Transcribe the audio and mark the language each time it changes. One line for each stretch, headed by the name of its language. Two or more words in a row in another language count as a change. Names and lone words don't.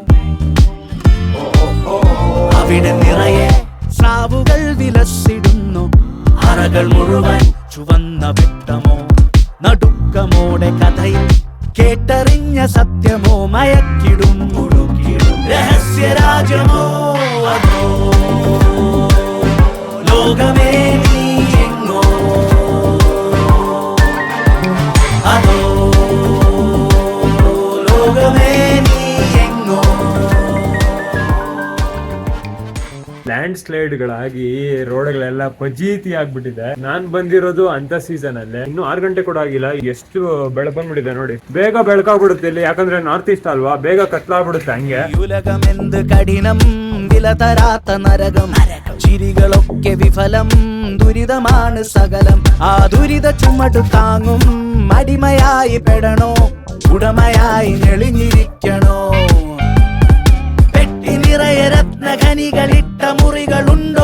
Malayalam: അവിടെ നിറയെ സ്രാവുകൾ വിലസിടുന്നു അറകൾ മുഴുവൻ ചുവന്ന വെട്ടമോ നടുക്കമോടെ കഥയിൽ കേട്ടറിഞ്ഞ സത്യമോ മയക്കിടും മുഴുക്കിടും രഹസ്യരാജ്യമോ അതോ ലോകമേ നീ എങ്ങോ അതോ ലോകമേ നീ എങ്ങോ.
English: landslides
Kannada: ರೋಡ್ಗಳೆಲ್ಲ ಫಜೀತಿ ಆಗ್ಬಿಟ್ಟಿದೆ. ನಾನ್ ಬಂದಿರೋದು ಅಂತ ಸೀಸನ್ ಅಲ್ಲೇ, ಇನ್ನು 6 ಗಂಟೆ ಕೂಡ ಆಗಿಲ್ಲ, ಎಷ್ಟು ಬೆಳಕೊಂಡ್ಬಿಟ್ಟಿದೆ ನೋಡಿ. ಬೇಗ ಬೆಳಕಾಗ್ಬಿಡುತ್ತೆ ಇಲ್ಲಿ, ಯಾಕಂದ್ರೆ ನಾರ್ತ್ ಈಸ್ಟ್ ಅಲ್ವಾ, ಬೇಗ ಕತ್ಲಾಗ್ಬಿಡುತ್ತೆ ಹಂಗೆ.
Malayalam: യുലകമെന്ത് കഠിനം വിലതരാത്ത നരകം ചിരികളൊക്കെ വിഫലം ദുരിതമാണ് സകലം. ആ ദുരിത ചുമട് താങ്ങും അടിമയായി പെടണോ, ഉടമയായി ഞെളിഞ്ഞിരിക്കണോ? പെട്ടി നിറയെ രത്നഖനികളിട്ട മുറികളുണ്ടോ?